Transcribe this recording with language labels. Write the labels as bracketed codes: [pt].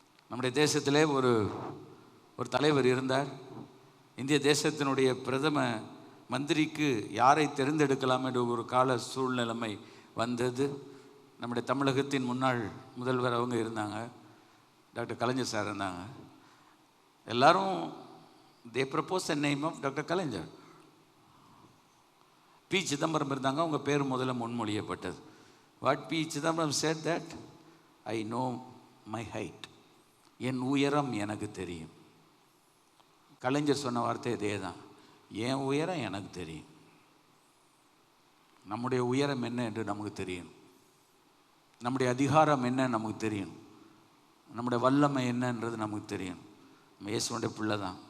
[ta] நம்முடைய தேசத்திலே ஒரு தலைவர் இருந்தார். இந்திய தேசத்தினுடைய பிரதம மந்திரிக்கு யாரை தேர்ந்தெடுக்கலாம் என்ற ஒரு கால சூழ்நிலைமை வந்தது. நம்முடைய தமிழகத்தின் முன்னாள் முதல்வர் அவங்க இருந்தாங்க, டாக்டர் கலைஞர் சார் இருந்தாங்க. எல்லாரும் [en] They propose the name of doctor Kalaignar. [ta] B Chidambaram இருந்தாங்க, அவங்க பேர் முதல்ல முன்மொழியப்பட்டது. [en] What P Chidambaram said that I know my height. [ta] என் உயரம் எனக்கு தெரியும். கலைஞர் சொன்ன வார்த்தை இதே தான், என் உயரம் எனக்கு தெரியும். நம்முடைய உயரம் என்ன என்று நமக்கு தெரியும். நம்முடைய அதிகாரம் என்ன நமக்கு தெரியும். நம்முடைய வல்லமை என்னன்றது நமக்கு தெரியும். நம்ம இயேசுவுடைய பிள்ளை தான்.